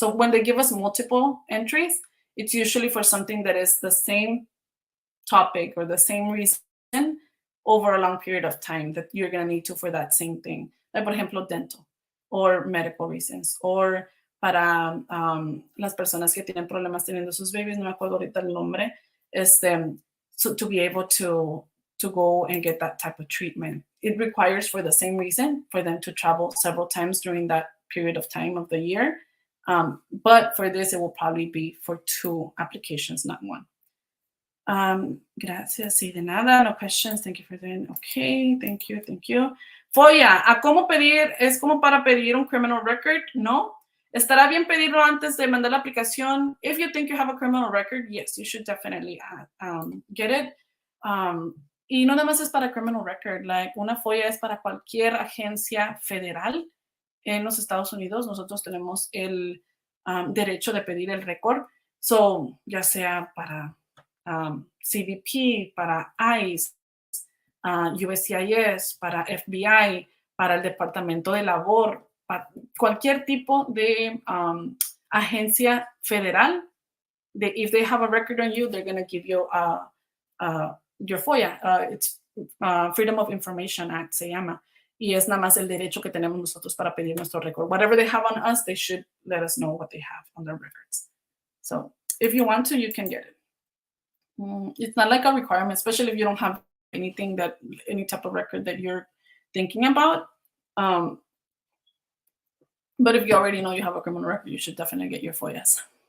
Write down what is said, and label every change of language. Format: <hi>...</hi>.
<en>So when they give us multiple entries, it's usually for something that is the same topic or the same reason over a long period of time that you're going to need to for that same thing. Like,</en> <es>por ejemplo,</es> <en>dental or medical reasons, or</en> <es>para las personas que tienen problemas teniendo sus babies, no me acuerdo ahorita el nombre,</es> <en>so to be able to go and get that type of treatment. It requires, for the same reason, for them to travel several times during that period of time of the year. But for this, it will probably be for 2 applications, not 1.</en> <es>Gracias, sí, de nada,</es> <en>no questions, thank you for doing, okay, thank you.</en> <es>FOIA, ¿a cómo pedir? ¿Es como para pedir un criminal record? No. ¿Estará bien pedirlo antes de mandar la aplicación?</es> <en>If you think you have a criminal record, yes, you should definitely get it.</en> <es>Y no nada más es para criminal record, like una FOIA es para cualquier agencia federal en los Estados Unidos. Nosotros tenemos el derecho de pedir el récord, so ya sea para CBP, para ICE, USCIS, para FBI, para el Departamento de Labor, para cualquier tipo de agencia federal.</es> <en>If they have a record on you, they're going to give you your FOIA. It's Freedom of Information Act</en> <es>se llama. Y es nada más el derecho que tenemos nosotros para pedir nuestro record.</es> <en>Whatever they have on us, they should let us know what they have on their records. So if you want to, you can get it. It's not like a requirement, especially if you don't have any type of record that you're thinking about. But if you already know you have a criminal record, you should definitely get your FOIAs.</en>